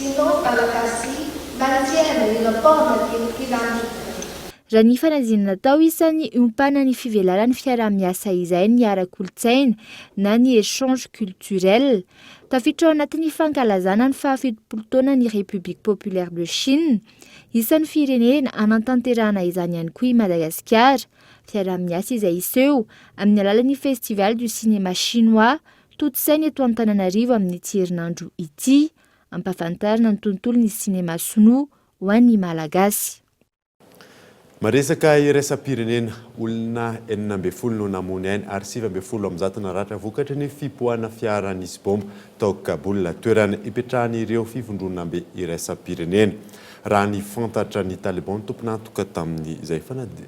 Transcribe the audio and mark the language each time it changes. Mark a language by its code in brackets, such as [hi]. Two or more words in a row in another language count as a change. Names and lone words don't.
[mg] Raha ny fanadinana tao isan'ny iompana ny fivelaran'ny fiara-miasa izay ny ara-kolotsaina na ny [fr] échange culturel. [mg] Tafiditra ao anatin'ny fankalazana ny 70 taona ny [fr] République populaire de Chine. [mg] Isan'ny firenena anantanterahana izany ihany koa i Madagasikara. Fiara-miasa izay iseho amin'ny alalan'ny [fr] festival du cinéma chinois [mg] totsainy eto Antananarivo amin'ny herinandro ity, ampahafantarana ny tontolon'ny cinéma sinoa ho an'ny malagasy. Maresaka iraisam-pirenena olona 12 no namony ainy ary 7 am'zato naratra vokatra ny fipoahana fiara nisy bomba tao Kaboul toerana ipetrahan'ireo fivondronambe iraisam-pirenena raha ny fantatra ny Taliban tompona antoka tamin'izay fanadina.